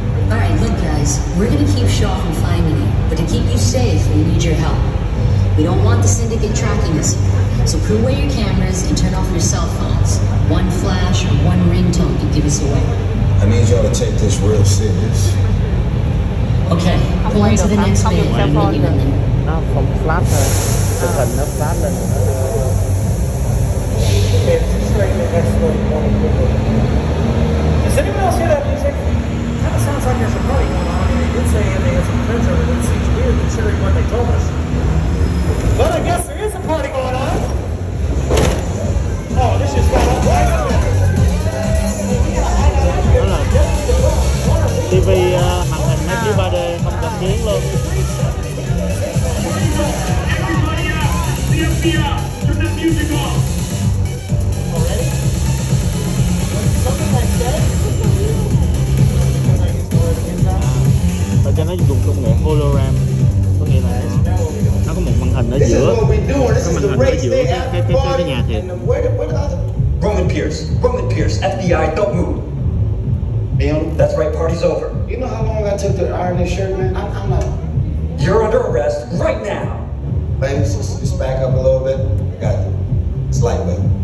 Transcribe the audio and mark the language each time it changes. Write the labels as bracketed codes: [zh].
[en] All right, look, guys, we're gonna keep Shaw from finding you, but to keep you safe, we need your help. We don't want the syndicate tracking us, so put away your cameras and turn off your cell phones. One flash or one ringtone can give us away. I need y'all to take this real serious. Okay, pull into the next bay. [vi] Nó không flash thôi, chụp hình nó flash lên. [en] Does anyone else hear that music? Kind of sounds like there's a party going on. They did say they had some friends over there. It seems weird considering what they told us. But I guess there is a party going on. Oh, this just got up right up. [vi] TV màn hình nó chiếu 3D không cảm biến luôn. Và cho nó dùng công nghệ hologram, có nghĩa là nó có một màn hình ở giữa, cái màn hình ở giữa cái nhà thiệt. [en] Roman Pierce, FBI, don't move. That's right, party's over. You know how long I took to iron this shirt, man? I'm not. You're under arrest right now. Ladies, just back up a little bit. I got you. It's lightweight.